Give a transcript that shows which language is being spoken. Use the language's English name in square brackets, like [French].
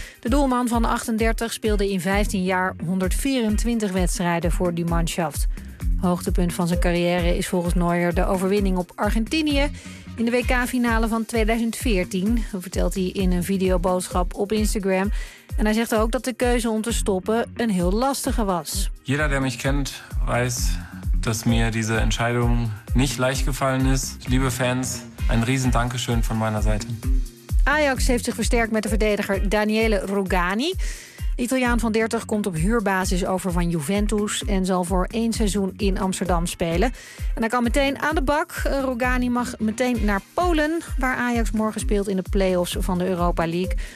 [Dutch] De doelman van 38 speelde in 15 jaar 124 wedstrijden voor die Mannschaft. Hoogtepunt van zijn carrière is volgens Neuer de overwinning op Argentinië in de WK-finale van 2014. Dat vertelt hij in een videoboodschap op Instagram. En hij zegt ook dat de keuze om te stoppen een heel lastige was. [German] Jeder, der mich kennt, weiß, dass mir diese Entscheidung nicht leicht gefallen ist. Liebe Fans, ein riesen Dankeschön von meiner Seite. [Dutch] Ajax heeft zich versterkt met de verdediger Daniele Rugani. Italiaan van 30 komt op huurbasis over van Juventus en zal voor één seizoen in Amsterdam spelen. En hij kan meteen aan de bak. Rugani mag meteen naar Polen, waar Ajax morgen speelt in de play-offs van de Europa League.